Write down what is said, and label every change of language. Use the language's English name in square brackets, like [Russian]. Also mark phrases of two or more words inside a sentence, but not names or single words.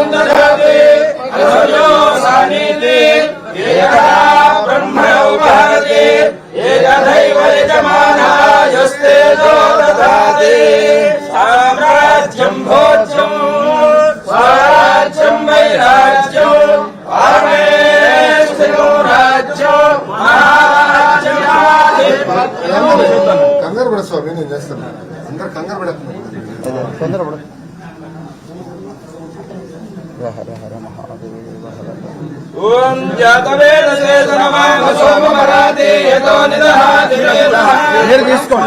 [Sanskrit] ददाति अधर्यो सानिधि एकदा ब्रह्म उपहरति एकदैव यजमानायस्ते ददाति साम्राज्यं भोज्यं स्वराज्यं वैराज्यं परमेश्वरो राज्यं महाराज्यमाधिपत्यं [Telugu] కంగారు పడ స్వామి నేను చేస్తాను అందరు కంగారు పడుతున్నారు తొందర పడ హర హర మహాదేవ [Sanskrit] ఓం జాతవేదసే నమః సోమవరాతే యతో నిదహాతి వేదః [Telugu] మీరు తీసుకోండి.